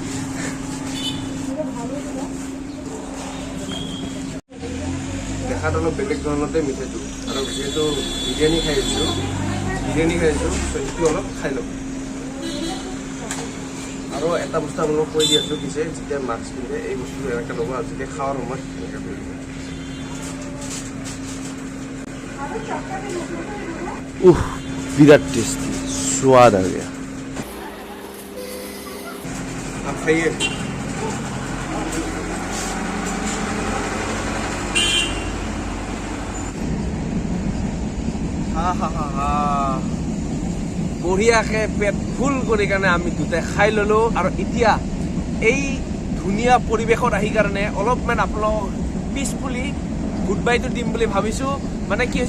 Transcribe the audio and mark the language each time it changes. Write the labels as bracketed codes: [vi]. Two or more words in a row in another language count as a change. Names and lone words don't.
[as] দেখাত অলপ বেলেগ ধৰণতে মিঠাইটো আৰু যিহেতু বিৰিয়ানী খাই আহিছোঁ চ' এইটো অলপ খাই ল'ম আৰু এটা বস্তু আপোনালোকক কৈ দি আছোঁ পিছে যেতিয়া মাস্ক পিন্ধে এই বস্তুটো এনেকৈ ল'ব আৰু যেতিয়া খোৱাৰ সময়ত এনেকৈ কৰিব বিৰাট টেষ্টি সোৱাদ [hi] आ गया आप खाइए [as] বঢ়িয়াকে পেট ফুল কৰি কাৰণে আমি দুটাই খাই ল'লোঁ আৰু এতিয়া এই ধুনীয়া পৰিৱেশত আহি কাৰণে অলপমান আপোনালোকক পিছফুলি গুড বাইটো দিম বুলি ভাবিছোঁ মানে কি হৈছে